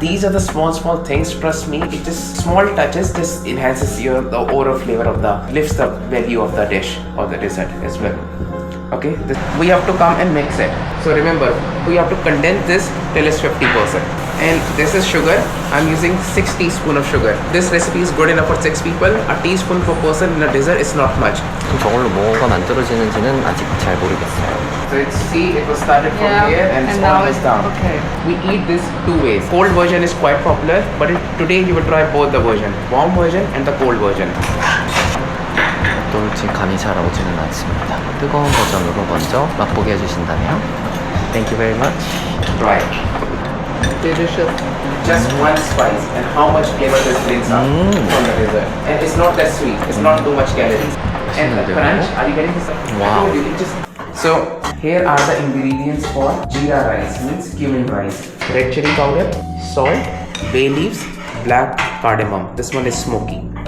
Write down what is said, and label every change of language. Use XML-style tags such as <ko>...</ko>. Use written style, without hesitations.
<en>These are the small things, trust me, it just small touches just enhances the overall flavor of lifts the value of the dish or the dessert as well. Okay, we have to come and mix it. So remember, we have to condense this till it's 50%. And this is sugar. I'm using 6 teaspoons of sugar. This recipe is good enough for 6 people. A teaspoon per person in a dessert is not much.</en> <ko>그럼 저걸로 뭐가 만들어지는지는 아직 잘 모르겠어요.</ko> <en>So it's see, it was started from Yeah, here and it's now almost it's down. okay. We eat this two ways. Cold version is quite popular, but today you will try both the version, warm version and the cold version.</en> <ko>어떨지 감이 잘 오지는 않습니다. 뜨거운 버전으로 먼저 맛보게 해주신다면</ko> <en>Thank you very much. Try it. Delicious. Just one spice and how much flavor this brings up from the dessert. And it's not that sweet. It's not too much calories. And the crunch, are you getting this? Wow. I told you, it just. So here are the ingredients for jeera rice, means cumin rice. Red chili powder, salt, bay leaves, black cardamom. This one is smoky.</en>